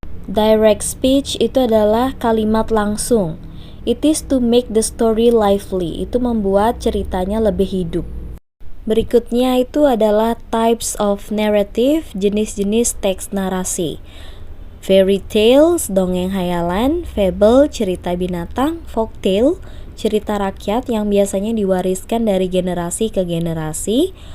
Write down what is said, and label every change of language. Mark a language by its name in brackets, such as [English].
[Indonesian] Direct speech itu adalah kalimat langsung. [English] It is to make the story lively. [Indonesian] Itu membuat ceritanya lebih hidup. Berikutnya itu adalah types of narrative, jenis-jenis teks narasi. Fairy tales, dongeng hayalan. Fable, cerita binatang. Folktale, cerita rakyat yang biasanya diwariskan dari generasi ke generasi.